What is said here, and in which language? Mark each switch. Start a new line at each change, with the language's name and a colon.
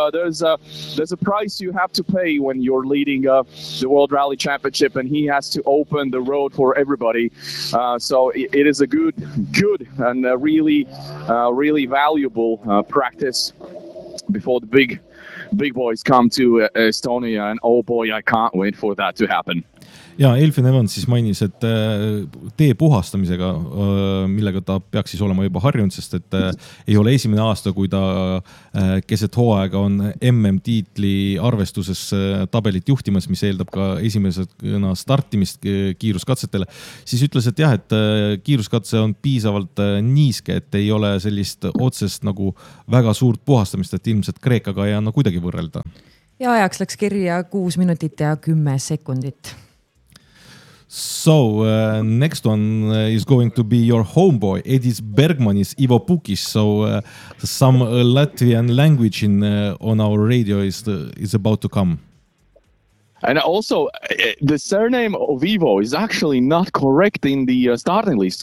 English: There's a price you have to pay when you're leading the World Rally Championship, and he has to open the road for everybody. So it is a good and a really valuable practice before the big boys come to Estonia, and oh boy, I can't wait for that to happen.
Estonian: Ja Elvin Evans siis mainis, et tee puhastamisega, millega ta peaks siis olema juba harjunud, sest et ei ole esimene aasta, kui ta keset hooaega on MM-tiitli arvestuses tabelit juhtimas, mis eeldab ka esimesena startimist kiiruskatsetele, siis ütles, et jah, et kiiruskatse on piisavalt niiske, et ei ole sellist otsest nagu väga suurt puhastamist, et ilmselt Kreekaga ei anna kuidagi võrrelda. Ja ajaks läks kirja 6 minutit ja 10 sekundit.
English: So, next one is going to be your homeboy, Edis Bergmanis, Ivo Pukis. So, some Latvian language in on our radio is about to come. And also, the surname of Ivo is actually not correct in the starting list.